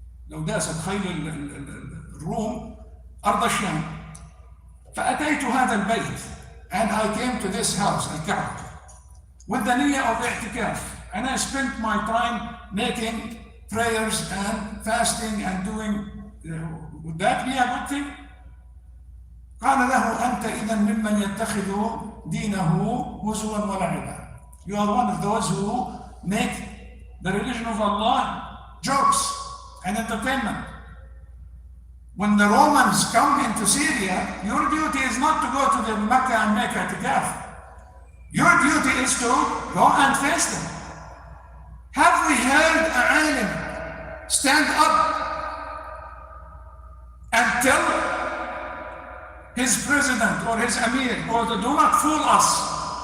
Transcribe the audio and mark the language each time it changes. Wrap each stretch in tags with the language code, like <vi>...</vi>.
<ar>لو داست خيل الروم أرض الشام فأتيت هذا البيت,</ar> <en>and I came to this house, الكعبة, with the niyyah of i'tikaf, and I spent my time making prayers and fasting and doing, would that be a good thing?</en> <ar>قال له أنت إذا ممن يتخذ دينه هزوا ولعبا.</ar> <en>You are one of those who make the religion of Allah jokes and entertainment. When the Romans come into Syria, your duty is not to go to the Mecca and make i'tikaf. Your duty is to go and face them. Have we heard a alim stand up and tell his president or his emir, or do not fool us?</en>